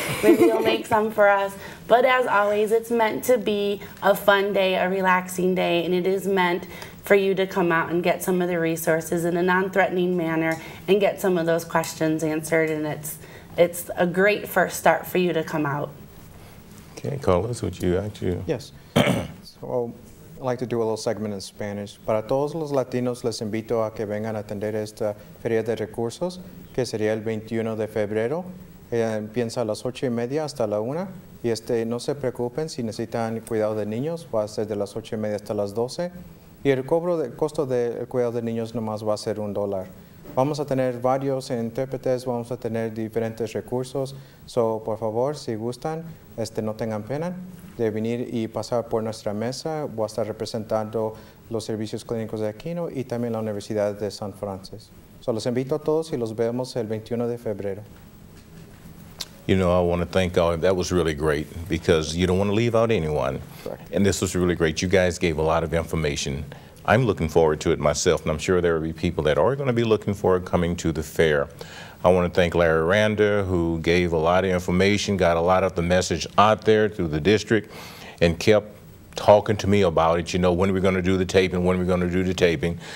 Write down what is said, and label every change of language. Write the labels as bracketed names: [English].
[English] Maybe he'll make some for us. But as always, it's meant to be a fun day, a relaxing day, and it is meant for you to come out and get some of the resources in a non-threatening manner and get some of those questions answered, and it's a great first start for you to come out. Okay, Carlos, would you actually? Yes. So I'd like to do a little segment in Spanish. [Spanish] Para todos los latinos les invito a que vengan a atender esta Feria de Recursos, que sería el 21 de febrero. Empieza a las 8:30 hasta la 1. Y no se preocupen si necesitan cuidado de niños, va a ser de las 8:30 hasta las 12. Y el costo del cuidado de niños nomás va a ser $1. Vamos a tener varios intérpretes, vamos a tener diferentes recursos. So, por favor, si gustan, no tengan pena de venir y pasar por nuestra mesa. Voy a estar representando los servicios clínicos de Aquino y también la Universidad de San Francisco. So, los invito a todos y los vemos el 21 de febrero. [English] You know, I want to thank all. That was really great because you don't want to leave out anyone. Correct. And this was really great. You guys gave a lot of information. I'm looking forward to it myself, and I'm sure there will be people that are going to be looking forward coming to the fair. I want to thank Larry Randa, who gave a lot of information, got a lot of the message out there through the district, and kept talking to me about it, you know, when we're going to do the taping, when we're going to do the taping.